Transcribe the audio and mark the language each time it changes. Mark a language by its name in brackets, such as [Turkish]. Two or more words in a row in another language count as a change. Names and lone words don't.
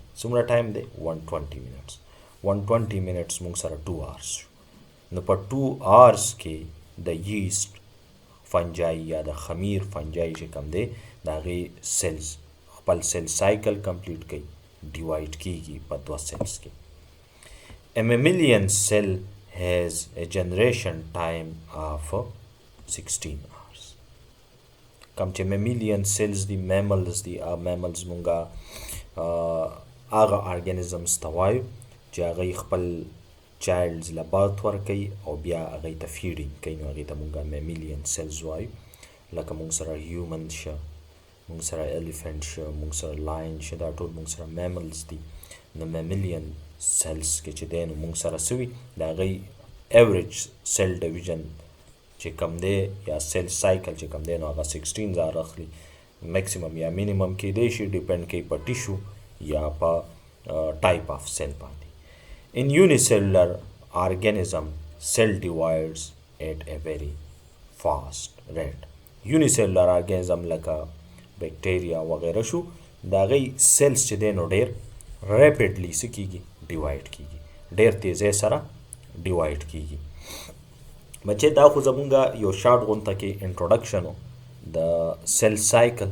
[Pashto] څومره ټایم دی 120 منټس. 120 منټس مونږ سره 2 hours شو نو په 2 hours کې د [English] yeast fungi [Pashto] یا د خمیر فنجای چې کم دی د هغې سیلز خپل [English] cell cycle complete [Pashto] کوي ډیوایډ کېږي په 2 سیلز کې. [English] A mammalian cell has a generation time of 16 hours. [Pashto] کم چې [English] mammalian cells [Pashto] دی mammals دی mammals مونږه هغه ارګانیزمز ته وایو چې هغوی خپل چایلډز له برث ورکوي او بیا هغوی ته فیډینګ کوي نو هغې ته مونږه [English] mammalian cells [Pashto] وایو. لکه مونږ سره هیومن شه، مونږ سره ایلیفنټ شه، مونږ سره لاین شه، دا ټول مونږ سره mammals دي. نو [English] mammalian cells [Pashto] کې چې دی نو مونږ سره څه وي د هغوی [English] average cell division [Pashto] چې کم دی یا [English] cell cycle [Pashto] چې کم دی نو هغه 16 hours اخلي. میکسیمم یا مینیمم کیدی شي ډیپینډ کوي په ټیشو یا په [English] type of cell [Pashto] باندې. [English] In unicellular organism cell divides at a very fast rate. unicellular organism [Pashto] لکه بیکټیریا وغیره شو د هغوی سیلز چې دی نو ډېر ریپیډلی څه کېږي ډیوایډ کېږي ډېر تیزۍ سره ډیوایډ کېږي. بچې دا خو زمونږه یو شارټ غونته کې انټروډکشن و د [English] cell cycle.